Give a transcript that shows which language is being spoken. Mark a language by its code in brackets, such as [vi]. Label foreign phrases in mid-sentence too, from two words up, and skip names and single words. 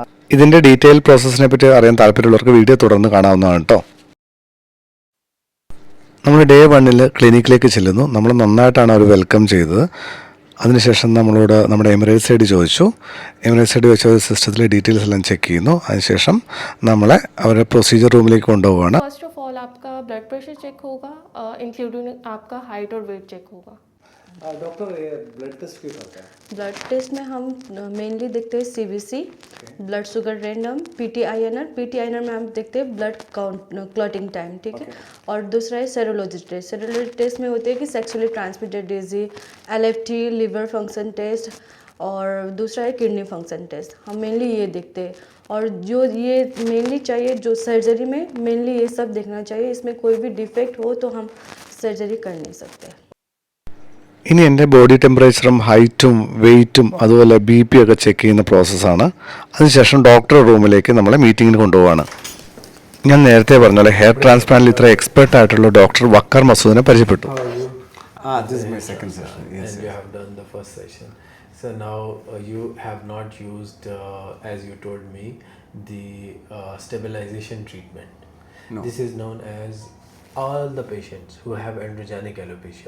[ml] ഇതിൻ്റെ [en] detail process [ml] പറ്റി അറിയാൻ താല്പര്യമുള്ളവർക്ക് വീഡിയോ തുടർന്ന് കാണാവുന്നതാണ് കേട്ടോ. നമ്മൾ ഡേ 1 ക്ലിനിക്കിലേക്ക് ചെല്ലുന്നു. നമ്മൾ നന്നായിട്ടാണ് അവർ വെൽക്കം ചെയ്തത്. അതിനുശേഷം നമ്മളോട് നമ്മുടെ എമിറേറ്റ്സ് ഐ ഡി ചോദിച്ചു. എമിറേറ്റ്സ് ഐ ഡി വെച്ച സിസ്റ്റത്തിലെ ഡീറ്റെയിൽസ് എല്ലാം ചെക്ക് ചെയ്യുന്നു. അതിനുശേഷം നമ്മളെ അവരുടെ [en] procedure room [ml] കൊണ്ടുപോവുകയാണ്. [en] first of all [hi] आपका [en] blood pressure check [hi] होगा, इंक्लूडिंग आपका हाइट और वेट चेक होगा. डॉक्टर ये [en] blood test [hi] क्यों करता है? [en] blood test [hi] में हम मेनली देखते हैं [en] CBC, blood sugar random, PT-INR [hi] में हम देखते हैं [en] blood count clotting time, [hi] ठीक है. और दूसरा है [en] serology test. serology test [hi] में होते हैं कि [en] sexually transmitted disease, LFT, liver function test, [hi] और दूसरा है [en] kidney function test. [hi] हम मेनली ये देखते हैं. और जो ये मेनली चाहिए जो सर्जरी में मेनली ये सब देखना चाहिए. इसमें कोई भी डिफेक्ट हो तो हम सर्जरी कर नहीं सकते. [ml] ഇനി എൻ്റെ [en] body temperature [ml] ഹൈറ്റും വെയ്റ്റും അതുപോലെ BP ഒക്കെ ചെക്ക് ചെയ്യുന്ന പ്രോസസ്സാണ്. അതിനുശേഷം [en] doctor room [ml] നമ്മളെ മീറ്റിങ്ങിന് കൊണ്ടുപോവാണ്. ഞാൻ നേരത്തെ പറഞ്ഞ പോലെ [en] hair transplant [ml] ഇത്ര എക്സ്പെർട്ട് ആയിട്ടുള്ള ഡോക്ടർ വക്കാർ മസൂദിനെ പരിചയപ്പെട്ടു. [en] This is my second session. Yes. And you have done the first session. So now you have not used, as you told me, the stabilization treatment. No. This is known as all the patients who have androgenic alopecia.